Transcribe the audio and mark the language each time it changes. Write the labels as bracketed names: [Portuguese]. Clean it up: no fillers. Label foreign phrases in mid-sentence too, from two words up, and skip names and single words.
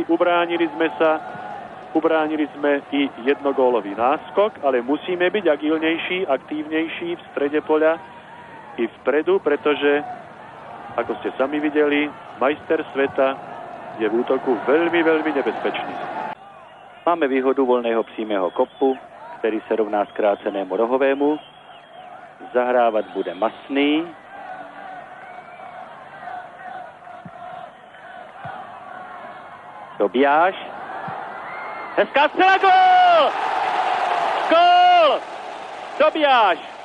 [Slovak] Ubránili sme i jednogólový náskok, ale musíme byť agilnejší, aktívnejší v strede poľa i vpredu, pretože, ako ste sami videli, majster sveta je v útoku veľmi, veľmi nebezpečný. Máme výhodu voľného přímého kopu, ktorý sa rovná skrácenému rohovému. Zahrávať bude Masný. Tobiáš. Hezká strela, gól! Gól! Tobiáš.